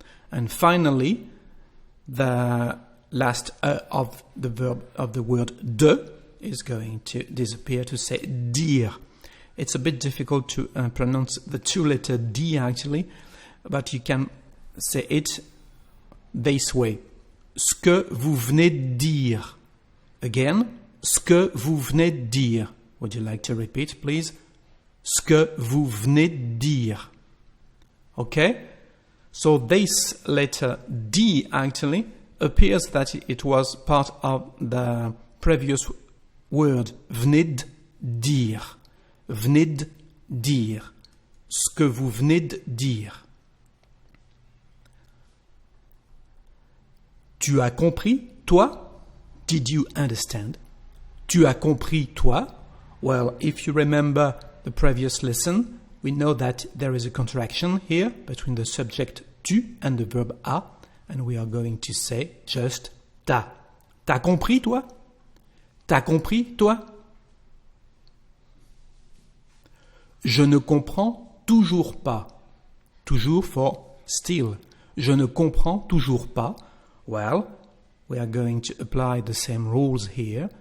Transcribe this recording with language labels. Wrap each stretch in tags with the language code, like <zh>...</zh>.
<en>And finally, the last of the verb of the word de is going to disappear to say dire. It's a bit difficult to pronounce the two-letter D actually, but you can say it this way.</en> <fr>Ce que vous venez de dire. Again, ce que vous venez de dire.</fr> <en>Would you like to repeat, please?</en> <fr>Ce que vous venez de dire.</fr> <en>Okay? So this letter D actually appears that it was part of the previous word,</en> <fr>venez de dire. Venez de dire. Ce que vous venez de dire. Tu as compris, toi?</fr> <en>Did you understand?</en> <fr>Tu as compris, toi?</fr> <en>Well, if you remember the previous lesson, we know that there is a contraction here between the subject tu and the verb a, and we are going to say just t'as.</en> <fr>T'as compris, toi? T'as compris, toi? Je ne comprends toujours pas. Toujours</fr> <en>for still.</en> <fr>Je ne comprends toujours pas.</fr> <en>Well, we are going to apply the same rules here.</en>